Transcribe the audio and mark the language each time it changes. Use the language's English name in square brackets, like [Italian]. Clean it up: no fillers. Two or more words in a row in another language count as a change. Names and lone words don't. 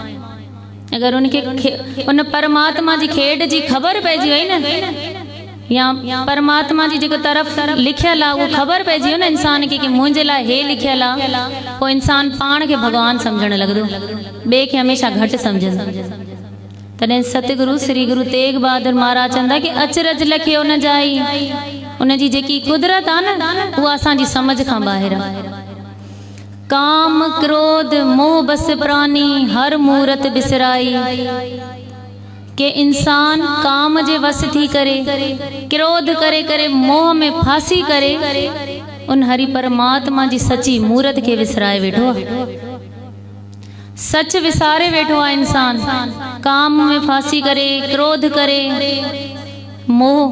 [Sindhi] अगरि उनखे उन परमात्मा जी खेॾ जी ख़बर पइजी वई न, या परमात्मा जी जेको तरफ़ लिखियल आहे उहो ख़बर पइजी वियो न इंसान खे कि मुंहिंजे लाइ हे लिखियल आहे, पोइ इंसान पाण खे भॻवान सम्झणु लॻंदो, ॿिए खे हमेशह घटि सम्झंदो। तॾहिं सतगुरु श्री गुरु तेग बहादुर महाराज चवंदा कि अचरज लखे उन जा ई, उन जी जेकी कुदरत आहे न, उहा असांजी समझ खां ॿाहिरि आहे। [Punjabi] ਕਾਮ ਕ੍ਰੋਧ ਮੋਹ ਬਸ ਪ੍ਰਾਣੀ ਹਰ ਮੂਰਤ ਬਿਸਰਾਈ, [Sindhi] के इंसान काम जे वस थी करे, क्रोध करे करे, मोह में फासी करे, उन हरि परमात्मा जी सची मूरत खे विसराए वेठो आहे, सच विसारे वेठो आहे इंसान, काम में फासी करे, क्रोध करे, मोह।